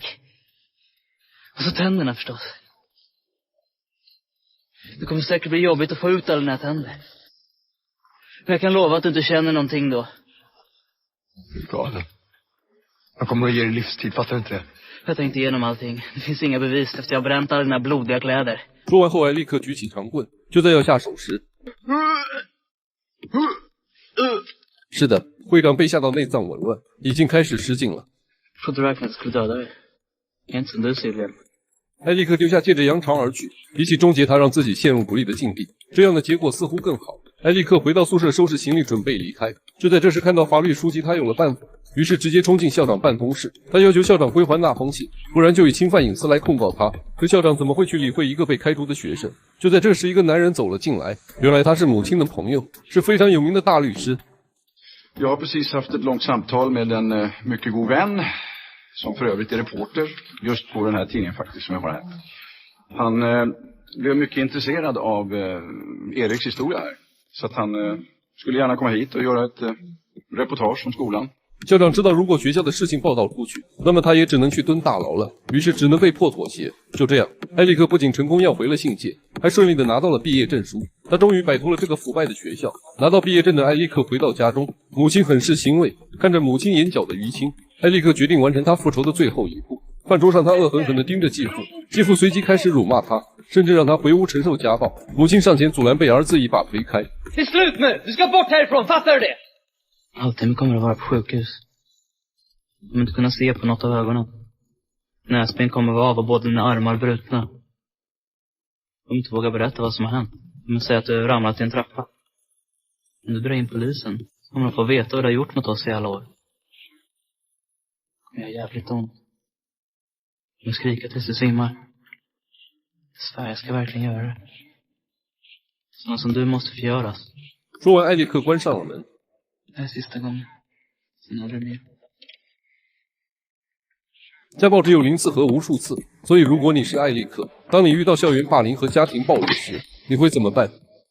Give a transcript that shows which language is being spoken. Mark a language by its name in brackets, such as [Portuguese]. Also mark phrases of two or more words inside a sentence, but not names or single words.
[Swedish] Och så tänderna förstås. Det kommer säkert bli jobbigt att få ut alla dina tänder. Men jag kan lova att du inte känner någonting då. Du är galen. Jag kommer att ge dig livstid, fattar du inte det? Jag tänkte igenom allting. Det finns inga bevis efter jag har bränt alla dina blodiga kläder. [Chinese] 说完后，艾利克举起长棍，就在要下手时，是的，会长被吓到内脏紊乱，已经开始失禁了。 [Swedish] Trodde du verkligen skulle döda dig? Jag är inte som du, Silvia. [Chinese] 艾利克丢下戒指扬长而去，比起终结他让自己陷入不利的境地，这样的结果似乎更好。艾利克回到宿舍收拾行李准备离开，就在这时看到法律书籍，他有了办法，于是直接冲进校长办公室，他要求校长归还那封信，不然就以侵犯隐私来控告他。可校长怎么会去理会一个被开除的学生？就在这时，一个男人走了进来，原来他是母亲的朋友，是非常有名的大律师。 [Swedish] Jag har precis haft ett långt samtal med en mycket god vän som för övrigt är reporter just på den här tidningen faktiskt som jag har här. Han blev mycket intresserad av Eriks historia här. Så att han skulle gärna komma hit och göra ett reportage om skolan. [Chinese] 校长知道，如果学校的事情报道出去，那么他也只能去蹲大牢了，于是只能被迫妥协。就这样，艾利克不仅成功要回了信件，还顺利的拿到了毕业证书。他终于摆脱了这个腐败的学校。拿到毕业证的艾利克回到家中，母亲很是欣慰。看着母亲眼角的淤青，艾利克决定完成他复仇的最后一步。饭桌上，他恶狠狠地盯着继父，继父随即开始辱骂他，甚至让他回屋承受家暴。母亲上前阻拦，被儿子一把推开。 [Swedish] Det är slut nu! Du ska bort härifrån, fattar du det? Alltid kommer att vara på sjukhus. Du kommer inte kunna se på något av ögonen. Näsben kommer vara av och båda dina armar brutna. Du kommer inte våga berätta vad som har hänt. Du kommer säga att du ramlat i en trappa. Om du drar in polisen kommer de få veta vad du har gjort mot oss i alla år. Jag är jävligt ont. Du kommer skrika tills du svimmar. Sverige ska verkligen göra det. Sådana som du måste förgöras. [Chinese] 说完，艾利克关上了门。 [Swedish] Det är sista gången. Sen aldrig mer. [Chinese] 家暴只有0次和无数次，所以如果你是艾利克，当你遇到校园霸凌和家庭暴力时，你会怎么办？